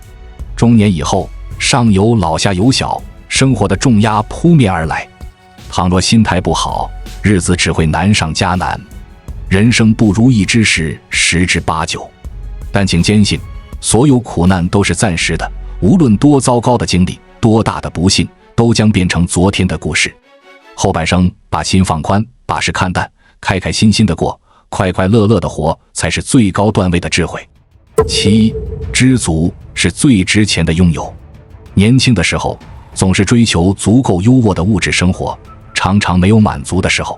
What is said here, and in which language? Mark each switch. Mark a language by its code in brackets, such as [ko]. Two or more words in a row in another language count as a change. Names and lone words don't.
[zh] 中年以後，上有老下有小，生活的重壓撲面而來。倘若心態不好，日子只會難上加難。人生不如意之事10之8九，但請堅信，所有苦難都是暫時的，無論多糟糕的經歷，多大的不幸，都將變成昨天的故事。後半生把心放寬，把事看淡，開開心心的過，快快樂樂的活，才是最高段位的智慧。7. 知足是最值錢的擁有。年輕的時候，總是追求足夠優渥的物質生活，常常沒有滿足的時候。